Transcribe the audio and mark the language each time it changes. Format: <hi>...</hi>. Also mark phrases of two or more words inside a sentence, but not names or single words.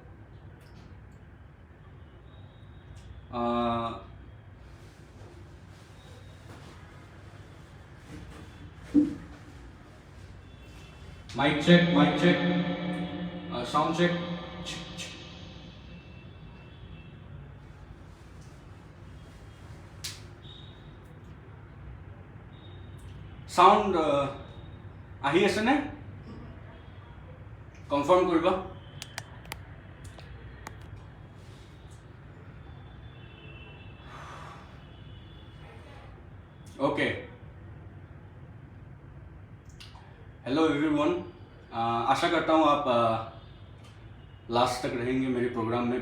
<en>mic check, sound check.</en> <as>साउंड আহি আছে নে? কনফার্ম কৰিবা।</as> <en>OK, hello everyone.</en> <hi>आशा करता हूँ आप लास्ट तक रहेंगे मेरे प्रोग्राम में।</hi>